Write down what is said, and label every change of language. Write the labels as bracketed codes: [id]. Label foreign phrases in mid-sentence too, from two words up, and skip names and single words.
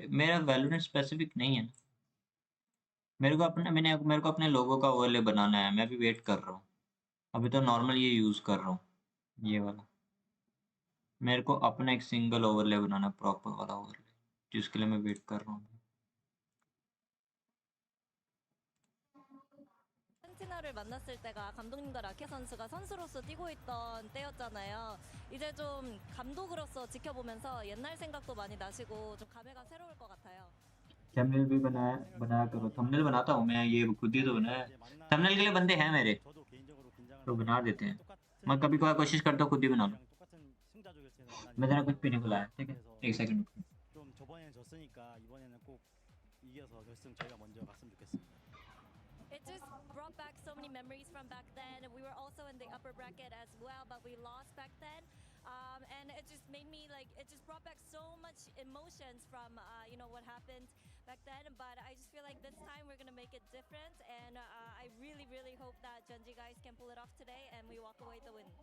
[hi] मेरा वैलोरेंट स्पेसिफिक नहीं है ना, मेरे को अपने लोगों का ओवरले बनाना है, मैं भी वेट कर रहा हूँ। अभी तो नॉर्मल ये यूज़ कर रहा हूँ, ये वाला। मेरे को अपना एक [en] single overlay [hi] बनाना, प्रॉपर वाला ओवरले, जिसके लिए मैं वेट कर रहा हूँ। [ko] 센티널을 만났을 때가 감독님과 라케 선수가 선수로서 뛰고 있던 때였잖아요. 이제 좀 감독으로서 지켜보면서 옛날 생각도 많이 나시고 좀 감회가 새로울 것 같아요. [hi] थंबनेल भी बनाया करो। थंबनेल बनाता हूँ मैं, ये खुद ही तो बनाया। थंबनेल के लिए बंदे हैं मेरे, तो बना देते हैं। मैं कभी कभार कोशिश करता हूँ खुद ही बना लूँ। मैं जरा कुछ पीने को लाया, ठीक है? एक सेकंड। [ko] 좀 저번에는 졌으니까 이번에는 꼭 이겨서 결승 저희가 먼저 갔으면 좋겠습니다. [en] It just brought back so many memories from back then. We were also in the upper bracket as well, but we lost back then. And it just made me like, it just brought back so much emotions from, what happened back then. But I just feel like this time we're going to make it different. And I really, really hope that Genji guys can pull it off today and we walk away with the win.